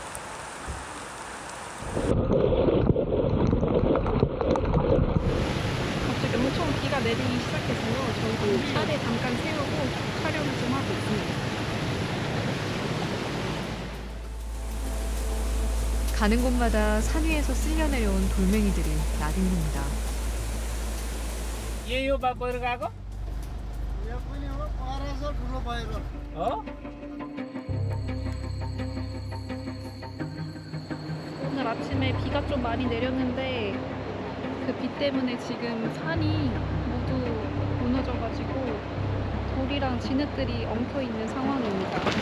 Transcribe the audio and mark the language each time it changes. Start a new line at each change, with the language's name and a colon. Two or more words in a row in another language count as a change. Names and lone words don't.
Korean: 갑자기 엄청 비가 내리기 시작해서요. 저희도 차를 잠깐 세우고 촬영을 좀 하고 있습니다. 가는 곳마다 산 위에서 쓸려 내려온 돌멩이들이 나뒹굽니다.
Nepali: यही हो बा पहिरो गएको? यो पनि हो परेछ ठुलो पहिरो। हो?
Korean: 오늘 아침에 비가 좀 많이 내렸는데 그 비 때문에 지금 산이 모두 무너져가지고 돌이랑 진흙들이 엉켜 있는 상황입니다.